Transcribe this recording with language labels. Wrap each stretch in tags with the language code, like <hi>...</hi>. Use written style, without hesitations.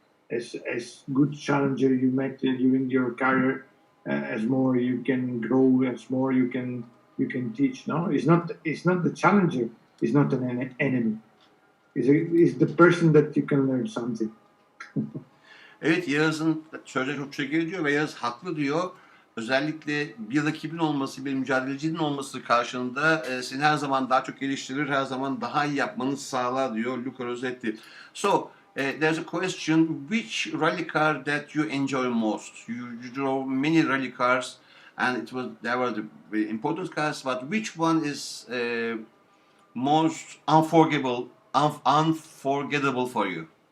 <en>As good challenger you met during your career, as more you can grow, as more you can teach. No, it's not the challenger. It's not an enemy. It's the person that you can learn something.</en> <tr>Evet, Yağız'ın sözleri çok teşekkür ediyor ve Yağız haklı diyor. Özellikle bir rakibin olması, bir mücadelecinin olması karşılığında seni her zaman daha çok geliştirir, her zaman daha iyi yapmanı sağlar diyor Luca Rossetti.</tr> <en>So, there's a question, which rally car that you enjoy most? You drove many rally cars and they were the very important cars, but which one is most unforgettable for you?</en>